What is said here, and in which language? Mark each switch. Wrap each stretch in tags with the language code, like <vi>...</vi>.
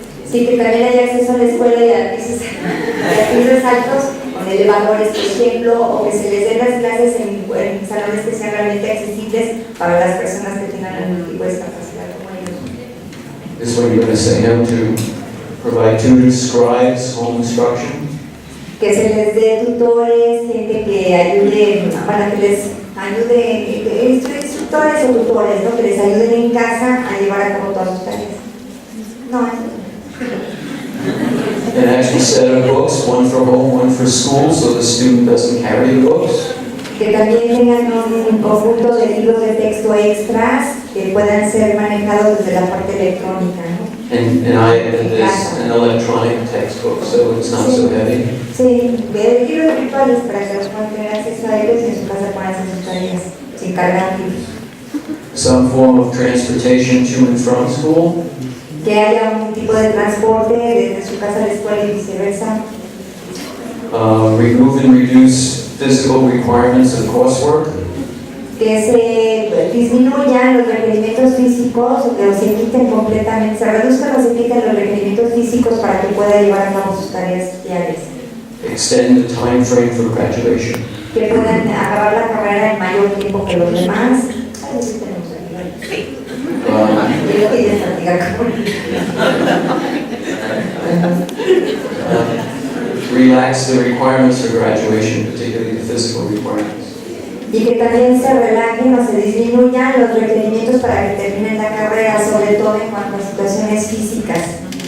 <es>Sí, que también haya acceso a la escuela y a pisos altos con elevadores, por ejemplo, o que se les den las clases en salones que sean realmente accesibles para las personas que tengan algún tipo de discapacidad como ellos.</es> <en>This is what you're going to say no to provide tutors, scribes, home instruction.</en> <es>Que se les dé tutores, gente que ayude, para que les ayude, instructores o tutores, ¿no? Que les ayuden en casa a llevar a cabo todas sus tareas. No,</es> <en>An actual set of books, one for home, one for school, so the student doesn't carry the books.</en> <es>que también tengan un conjunto de libros de texto extras que puedan ser manejados desde la parte electrónica, ¿no?</es> <en>And I added this, an electronic textbook, so it's not so heavy.</en> <es>Sí, de libros virtuales para que los puedan tener acceso a ellos y en su casa puedan hacer sus tareas sin cargar libros.</es> <en>Some form of transportation to and from school.</en> <es>Que haya un tipo de transporte desde su casa a la escuela y viceversa.</es> <en>Remove and reduce physical requirements of coursework.</en> <es>Que se disminuyan los requerimientos físicos o que se quiten completamente, se reduzcan o se quiten los requerimientos físicos para que pueda llevar a cabo sus tareas diarias.</es> <en>Extend the time frame for graduation.</en> <es>Que puedan acabar la carrera en mayor tiempo que los demás. Ay, sí tenemos aquí. Yo que ya practicar con</es> <en>relax the requirements for graduation, particularly the physical requirements.</en> <es>Y que también se relajen o se disminuyan los requerimientos para que terminen la carrera, sobre todo en cuanto a situaciones físicas.</es>